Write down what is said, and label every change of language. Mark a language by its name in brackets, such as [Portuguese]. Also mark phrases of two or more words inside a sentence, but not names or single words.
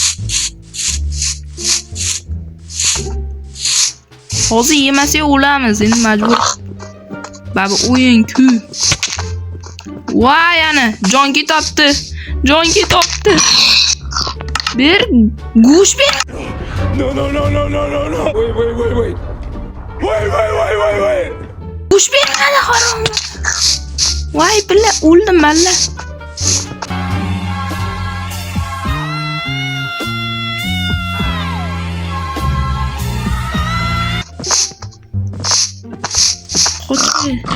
[Uzbek] Hozir yemasak o'lamiz, endi majbur. Baba o'yin-ku. Voy, ana, jon ketibdi. Jon ketibdi. Bir go'sht ber. [English] No. Wait. Wait. [Uzbek] Go'sht bermadi harom. Voy, billa o'ldim malla. Qo'ydi.